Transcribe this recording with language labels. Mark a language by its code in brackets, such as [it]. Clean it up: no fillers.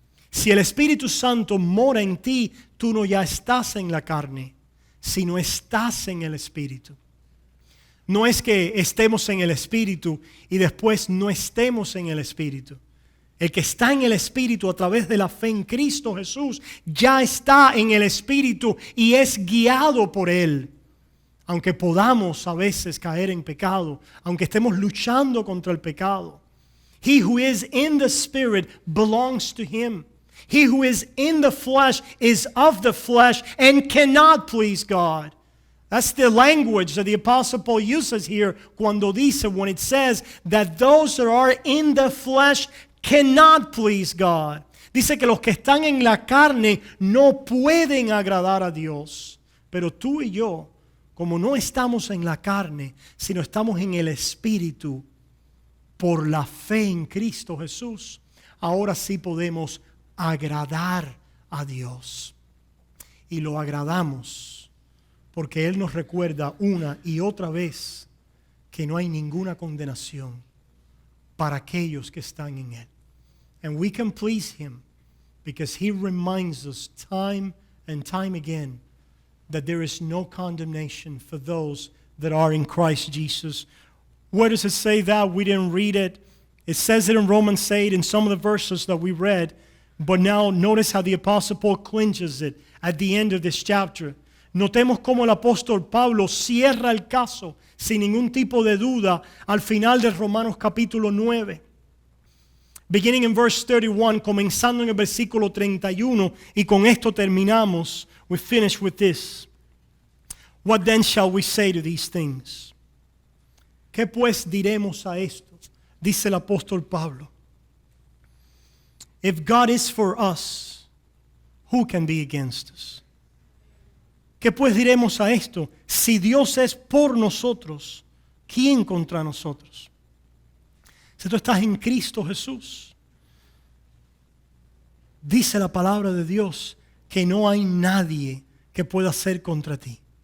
[es] Si el Espíritu Santo mora en ti, tú no ya estás en la carne, sino estás en el Espíritu. No es que estemos en el Espíritu y después no estemos en el Espíritu. El que está en el Espíritu a través de la fe en Cristo Jesús ya está en el Espíritu y es guiado por Él. Aunque podamos a veces caer en pecado, aunque estemos luchando contra el pecado. [en] He who is in the Spirit belongs to Him. He who is in the flesh is of the flesh and cannot please God. That's the language that the Apostle Paul uses here [es] cuando dice, [en] when it says that those that are in the flesh cannot please God. [es] Dice que los que están en la carne no pueden agradar a Dios. Pero tú y yo, como no estamos en la carne, sino estamos en el Espíritu, por la fe en Cristo Jesús, ahora sí podemos agradar a Dios. Y lo agradamos porque Él nos recuerda una y otra vez que no hay ninguna condenación para aquellos que están en Él. [en] And we can please Him because He reminds us time and time again that there is no condemnation for those that are in Christ Jesus. Where does it say that? We didn't read it. It says it in Romans 8 in some of the verses that we read. But now notice how the Apostle Paul clinches it at the end of this chapter. [es] Notemos cómo el apóstol Pablo cierra el caso sin ningún tipo de duda al final de Romanos capítulo 9. [en] Beginning in verse 31, [es] comenzando en el versículo 31, y con esto terminamos. [en] We finish with this. What then shall we say to these things? [es] ¿Qué pues diremos a esto? Dice el apóstol Pablo. [en] If God is for us, who can be against us? [es] ¿Qué pues diremos a esto? Si Dios es por nosotros, ¿quién contra nosotros? Si tú estás en Cristo Jesús, dice la palabra de Dios que no hay nadie que pueda hacer contra ti.